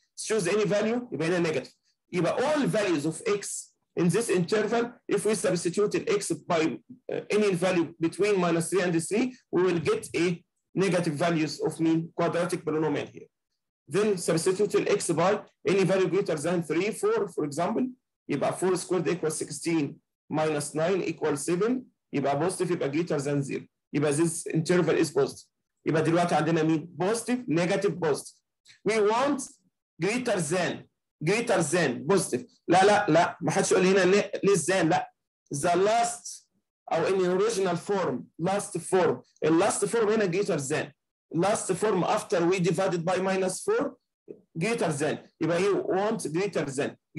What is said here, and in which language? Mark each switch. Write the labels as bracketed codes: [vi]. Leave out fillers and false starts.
[en] choose any value يبقى هنا negative يبقى all values of x in this interval if we substitute x by any value between -3 and 3 we will get a negative values of mean quadratic polynomial here. Then substitute x by any value greater than 3 4 for example يبقى 4 squared equals 16 minus 9 equals 7 يبقى positive يبقى greater than 0 يبقى this interval is positive. [ar] يبقى دلوقتي عندنا مين [en] positive negative positive. We want greater than positive. [ar] لا ما حدش يقول لي هنا [en] less than لا the last او in original form last form هنا greater than last form after we divided by -4 greater than يبقى you want greater than